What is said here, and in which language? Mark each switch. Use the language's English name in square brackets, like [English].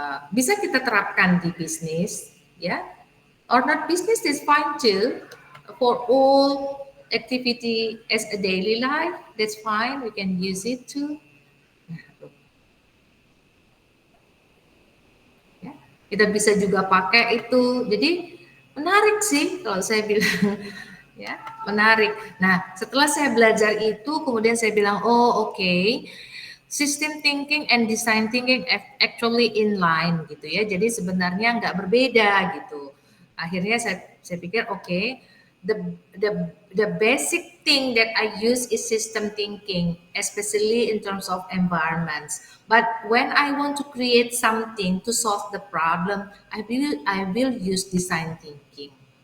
[Indonesian] Bisa kita terapkan di bisnis ya, [English] or not business is fine too, for all activity as a daily life, that's fine, we can use it too. [Indonesian] Ya, kita bisa juga pakai itu, jadi menarik sih kalau saya bilang ya, menarik. Nah, setelah saya belajar itu, kemudian saya bilang, oh oke. [English] System thinking and design thinking actually in line [Indonesian] gitu ya. Jadi sebenarnya nggak berbeda gitu. Akhirnya saya pikir oke, [English] the basic thing that I use is system thinking, especially in terms of environments. But when I want to create something to solve the problem, I will use design thinking.